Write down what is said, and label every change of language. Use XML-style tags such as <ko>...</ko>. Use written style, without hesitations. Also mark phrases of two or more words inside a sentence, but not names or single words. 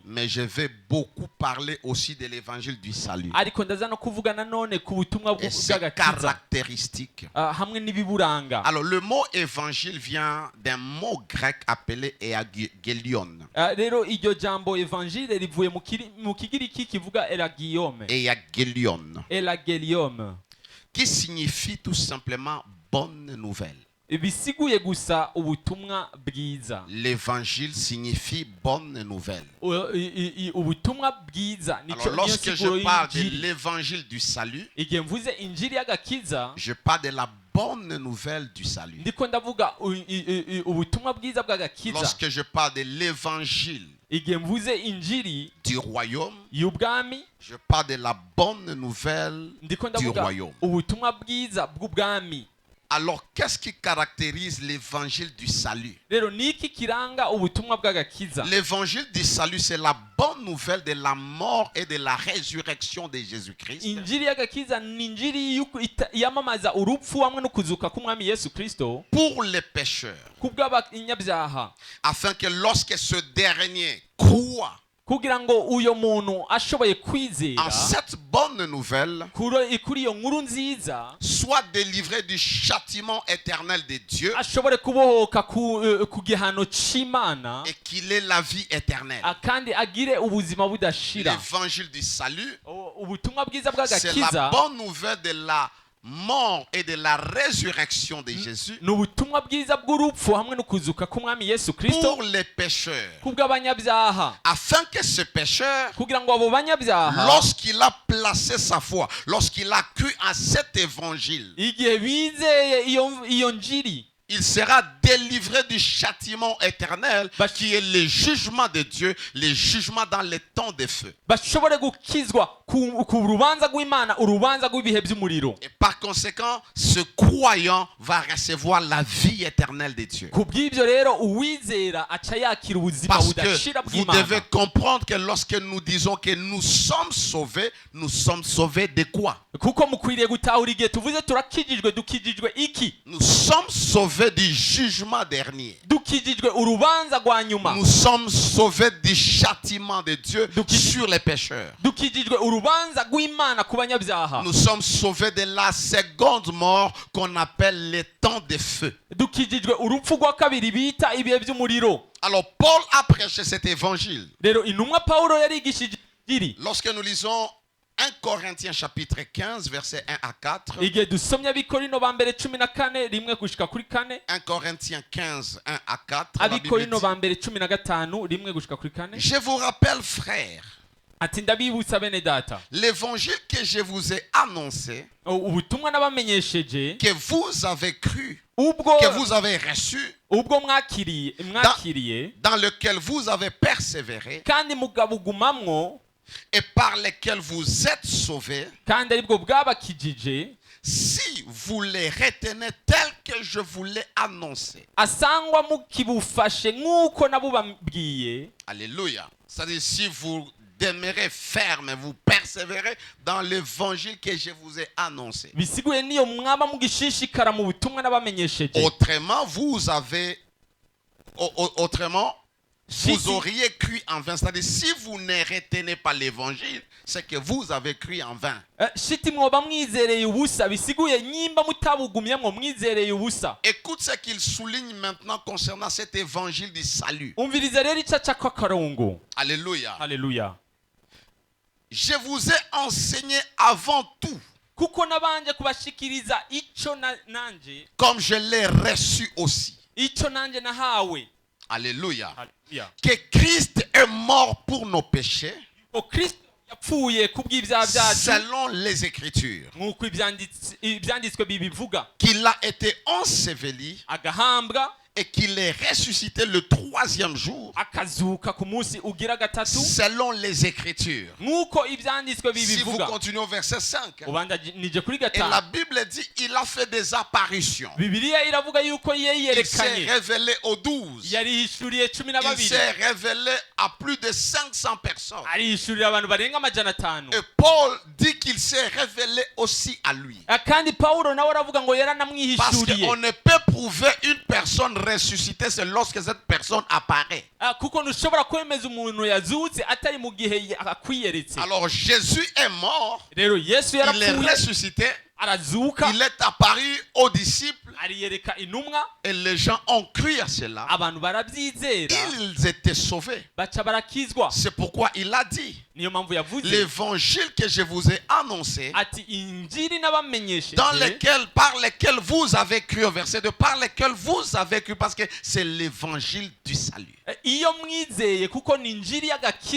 <fr>Mais je vais beaucoup parler aussi de l'évangile du salut.</fr> <rn>ariko ndaza no kuvuga nanone ku butumwa</rn> <fr>Et ses</fr> <rn>bw'agakiza</rn> <fr>caractéristiques.</fr> <rn>hamwe n'ibiburanga</rn> <fr>Alors, le mot évangile vient d'un mot grec appelé euangelion.</fr> <rn>rero iryo jambo evangile rivuye mu kigiriki kivuga elagiyome elagelium</rn> <fr>Qui signifie tout simplement bonne nouvelle.</fr> <rn>bisiguye gusa ubutumwa bwiza</rn> <fr>L'évangile signifie bonne nouvelle.</fr> <rn>ubutumwa bwiza</rn> <fr>Alors, lorsque je parle de l'évangile du salut,</fr> <rn>igihe mvuze injiri y'agakiza</rn> <fr>je parle de la bonne nouvelle du salut.</fr> <rn>ndiko ndavuga ubutumwa bwiza bw'agakiza</rn> <fr>Lorsque je parle de l'évangile</fr> <rn>igihe mvuze injiri</rn> <fr>du royaume,</fr> <rn>y'ubwami</rn> <fr>je parle de la bonne nouvelle</fr> <rn>ndiko</rn> <fr>du</fr> <rn>ndavuga</rn> <fr>royaume.</fr> <rn>ubutumwa bwiza bw'ubwami</rn> <fr>Alors, qu'est-ce qui caractérise l'évangile du salut?</fr> <rn>rero niki kiranga ubutumwa bw'agakiza?</rn> <fr>L'évangile du salut, c'est la bonne nouvelle de la mort et de la résurrection de Jésus-Christ</fr> <rn>injiri y'agakiza ni injiri yamamaza urupfu hamwe no kuzuka k'umwami Yesu Kristo</rn> <fr>pour les pécheurs,</fr> <rn>kubw'abanyabyaha,</rn> <fr>afin que lorsque ce dernier croit</fr> <rn>kugira ngo uyo muntu ashoboye</rn> <fr>en</fr> <rn>kwizera</rn> <fr>cette bonne nouvelle,</fr> <rn>kuri iyo nkuru nziza,</rn> <fr>soit délivré du châtiment éternel de Dieu</fr> <rn>ashobore kubohoka ku gihano c'Imana,</rn> <fr>et qu'il ait la vie éternelle.</fr> <rn>kandi agire ubuzima budashira.</rn> <fr>L'évangile du salut,</fr> <rn>Ubutumwa bwiza</rn> <fr>c'est la</fr> <rn>bw'agakiza</rn> <fr>bonne nouvelle de la mort et de la résurrection de Jésus</fr> <rn>ni ubutumwa bwiza bw'urupfu hamwe no kuzuka k'umwami Yesu Kristo</rn> <fr>pour les pécheurs,</fr> <rn>kubw'abanyabyaha,</rn> <fr>afin que ce pécheur,</fr> <rn>kugira ngo abo banyabyaha</rn> <fr>lorsqu'il a placé sa foi, lorsqu'il a cru à cet évangile,</fr> <rn>igihe bizeye iyo njiri,</rn> <fr>il sera délivré du châtiment éternel qui est le jugement de Dieu, le jugement dans les temps de feu.</fr> <rn>bashobore gukizwa ku rubanza rw'Imana, urubanza rw'ibihe by'umuriro.</rn> <fr>Et par conséquent, ce croyant va recevoir la vie éternelle de Dieu.</fr> <rn>Kubw'ibyo rero uwizera aca yakira ubuzima</rn> <fr>Parce</fr> <rn>budashira</rn> <fr>que vous devez</fr> <rn>bw'Imana.</rn> <fr>comprendre que lorsque nous disons que nous sommes sauvés de quoi?</fr> <rn>Kuko mukwiriye gutahura igihe tuvuze turakijijwe, dukijijwe iki?</rn> <fr>Nous sommes sauvés du jugement dernier.</fr> <rn>Dukijijwe urubanza rwa nyuma.</rn> <fr>Nous sommes sauvés du châtiment de Dieu sur les pécheurs.</fr> <rn>Dukijijwe urubanza rw'Imana ku banyabyaha.</rn> <fr>Nous sommes sauvés de la seconde mort qu'on appelle les temps de feu.</fr> <rn>Dukijijwe urupfu rwa kabiri bita ibihe by'umuriro.</rn> <fr>Alors Paul a prêché cet évangile.</fr> <rn>Rero intumwa Pawulo yarigishije iri.</rn> <fr>Lorsque nous lisons 1 Corinthiens chapitre 15 versets 1 à 4.</fr> <rn>Igihe dusomye Abikorino ba mbere 14 rimwe gushika kuri 4.</rn> <fr>1 Corinthiens 15 1 à 4. La Bible</fr> <rn>Abikorino ba</rn> <fr>dit,</fr> <rn>mbere 15 rimwe gushika kuri 4.</rn> <fr>je vous rappelle, frères,</fr> <rn>Ati ndabibutsa bene data,</rn> <fr>l'évangile que je vous ai annoncé,</fr> <rn>ubutumwa nabamenyesheje,</rn> <fr>que vous avez cru,</fr> <rn>ubwo</rn> <fr>que vous avez reçu,</fr> <rn>mwakiriye</rn> <fr>dans lequel vous avez persévéré</fr> <rn>kandi mugabugumamwo,</rn> <fr>et par lequel vous êtes sauvés,</fr> <rn>kandi aribwo bwabakijije,</rn> <fr>si vous les retenez tels que je vous l'ai annoncé.</fr> <rn>asangwa mukibufashe nk'uko nabubabwiye.</rn> <fr>Alléluia. C'est-à-dire si vous demeurez ferme, vous persévérez dans l'évangile que je vous ai annoncé.</fr> <rn>Bisiguye niyo mwaba mugishishikara mu butumwa nabamenyesheje.</rn> <fr>Autrement, vous auriez cru en vain. C'est-à-dire, si vous ne retenez pas l'évangile, c'est que vous avez cru en vain.</fr> <rn>Shiti mwoba mwizereye ubusa, bisiguye nyimba mutabugumyamwo mwizereye ubusa.</rn> <fr>Écoute ce qu'il souligne maintenant concernant cet évangile du salut.</fr> <rn>Umviriza rero icaca kw'akarongo.</rn> <fr>Alléluia.</fr> <rn>Haleluya.</rn> <fr>Je vous ai enseigné avant tout,</fr> <rn>Kuko nabanje kubashikiriza ico nanje,</rn> <fr>comme je l'ai reçu aussi.</fr> <rn>ico nanje nahawe.</rn> <fr>Alléluia.</fr> <rn>Haleluya.</rn> <fr>Que Christ est mort pour nos péchés,</fr> <rn>O Kristo yapfuye kubw'ibyaha byacu</rn> <fr>selon les Écritures.</fr> <rn>nk'uko ibyanditswe bibivuga,</rn> <fr>Qu'il a été enseveli</fr> <rn>agahambwa,</rn> <fr>et qu'il est ressuscité le troisième jour,</fr> <rn>akazuka ku munsi ugira gatatu</rn> <fr>selon les Écritures.</fr> <rn>nk'uko ibyanditswe</rn> <fr>Si vous</fr> <rn>bibivuga.</rn> <fr>continuez au verset 5,</fr> <rn>Ubandanije kuri</rn> <fr>et la</fr> <rn>gatanu,</rn> <fr>Bible dit il a fait des apparitions.</fr> <rn>Bibiliya iravuga yuko</rn> <fr>Il s'est</fr> <rn>yerekanye,</rn> <fr>révélé aux 12.</fr> <rn>yarihishuriye 12,</rn> <fr>Il s'est révélé à plus de 500 personnes.</fr> <rn>arihishurira abantu barenga amajana 5.</rn> <fr>Et Paul dit qu'il s'est révélé aussi à lui.</fr> <rn>Kandi Pawulo nawe aravuga ngo</rn> <fr>Parce</fr> <rn>yaranamwihishuriye.</rn> <fr>qu'on ne peut prouver une personne ressuscitée, c'est lorsque cette personne apparaît.</fr> <rn>Kuko ntushobora kwemeza umuntu yazutse atari mu gihe akwiyeretse.</rn> <fr>Alors Jésus est mort,</fr> <rn>Rero Yesu</rn> <fr>il est</fr> <rn>yarapfuye,</rn> <fr>ressuscité,</fr> <rn>arazuka,</rn> <fr>il est apparu aux disciples</fr> <rn>ariyereka intumwa,</rn> <fr>et les gens ont cru à cela.</fr> <rn>abantu barabyizera,</rn> <fr>Ils étaient sauvés.</fr> <rn>baca barakizwa.</rn> <fr>C'est pourquoi il a dit,</fr> <rn>Niyo mpamvu yavuze</rn> <fr>l'évangile que je vous ai annoncé,</fr> <rn>ati injiri nabamenyesheje,</rn> <fr>par lesquels vous avez cru, au verset 2, par lesquels vous avez cru, parce que c'est l'évangile du salut.</fr> <rn>iyo mwizeye kuko ni injiri y'agakiza.</rn>